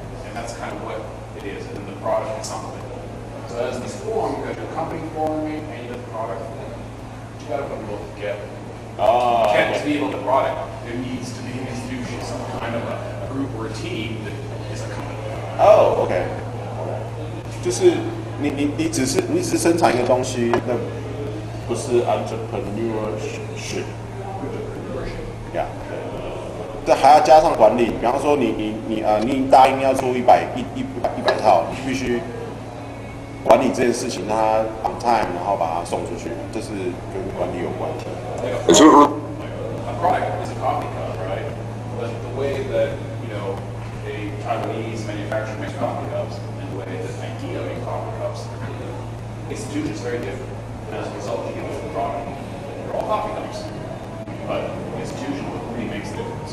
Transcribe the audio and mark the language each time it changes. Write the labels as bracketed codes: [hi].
[en] And that's kind of what it is, and then the product is something. So as this form, you got your company forming and you got the product. You got to put them both together. You can't just be able to product. There needs to be an institution, some kind of a group or a team that is a company. Oh, okay. [zh] 就是你只是生产一个东西，那不是 entrepreneurship。 Yeah， 这还要加上管理。比方说你答应要出100套，你必须管理这件事情，让它 [en] on time， [zh] 然后把它送出去，这是跟管理有关。 [en] A product is a coffee cup, right? But the way that, you know, a Taiwanese manufacturer makes coffee cups and the way that IKEA makes coffee cups, the institution is very different. And as a result, you get a product. They're all coffee cups. But the institution really makes a difference.